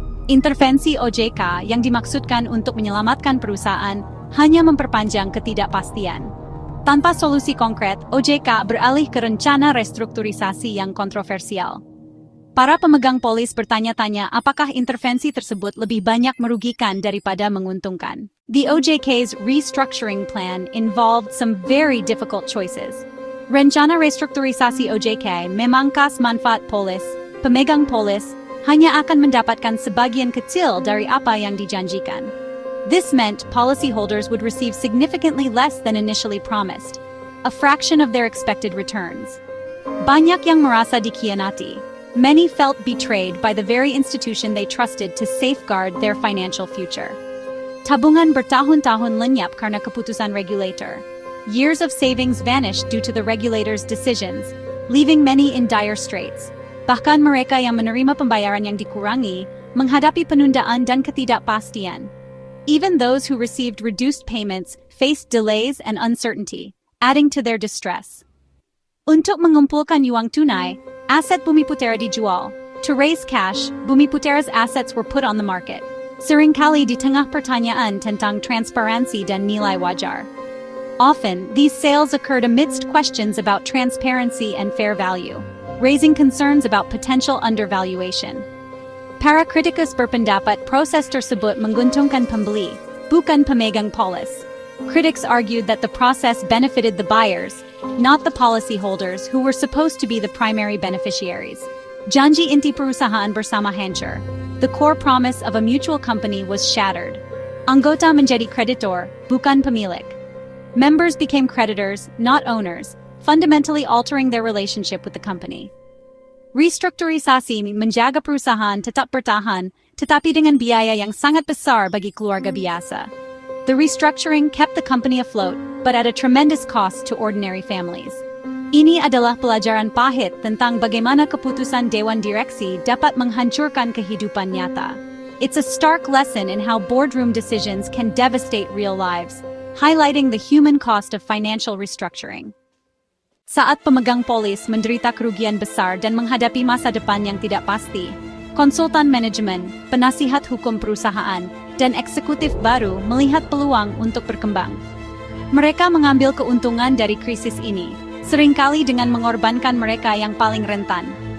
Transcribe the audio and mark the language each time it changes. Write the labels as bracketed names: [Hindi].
[Indonesian] Intervensi OJK yang dimaksudkan untuk menyelamatkan perusahaan hanya memperpanjang ketidakpastian. Tanpa solusi konkret, OJK beralih ke rencana restrukturisasi yang kontroversial. Para pemegang polis bertanya-tanya apakah intervensi tersebut lebih banyak merugikan daripada menguntungkan. [English] The OJK's restructuring plan involved some very difficult choices. [Indonesian] Rencana restrukturisasi OJK memangkas manfaat polis, pemegang polis, hanya akan mendapatkan sebagian kecil dari apa yang dijanjikan. [English] This meant policyholders would receive significantly less than initially promised, a fraction of their expected returns. [Indonesian] Banyak yang merasa dikhianati. [English] Many felt betrayed by the very institution they trusted to safeguard their financial future. [Indonesian] Tabungan bertahun-tahun lenyap karena keputusan regulator. [English] Years of savings vanished due to the regulator's decisions, leaving many in dire straits. [Indonesian] Bahkan mereka yang menerima pembayaran yang dikurangi, menghadapi penundaan dan ketidakpastian. [English] Even those who received reduced payments faced delays and uncertainty, adding to their distress. [Indonesian] Untuk mengumpulkan uang tunai, aset Bumi Putera dijual. [English] To raise cash, Bumi Putera's assets were put on the market. [Indonesian] Seringkali di tengah pertanyaan tentang transparansi dan nilai wajar. [English] Often, these sales occurred amidst questions about transparency and fair value, raising concerns about potential undervaluation. [Indonesian] Para kritikus berpendapat proses tersebut menguntungkan pembeli, bukan pemegang polis. [English] Critics argued that the process benefited the buyers, not the policyholders who were supposed to be the primary beneficiaries. [Indonesian] Janji inti perusahaan bersama hancur. [English] The core promise of a mutual company was shattered. [Indonesian] Anggota menjadi kreditor, bukan pemilik. [English] Members became creditors, not owners, fundamentally altering their relationship with the company. [Indonesian] Restrukturisasi menjaga perusahaan tetap bertahan, tetapi dengan biaya yang sangat besar bagi keluarga biasa. [English] The restructuring kept the company afloat, but at a tremendous cost to ordinary families. [Indonesian] Ini adalah pelajaran pahit tentang bagaimana keputusan Dewan Direksi dapat menghancurkan kehidupan nyata. [English] It's a stark lesson in how boardroom decisions can devastate real lives, highlighting the human cost of financial restructuring. [Indonesian] Saat pemegang polis menderita kerugian besar dan menghadapi masa depan yang tidak pasti, konsultan manajemen, penasihat hukum perusahaan, dan eksekutif baru melihat peluang untuk berkembang. Mereka mengambil keuntungan dari krisis ini, seringkali dengan mengorbankan mereka yang paling rentan.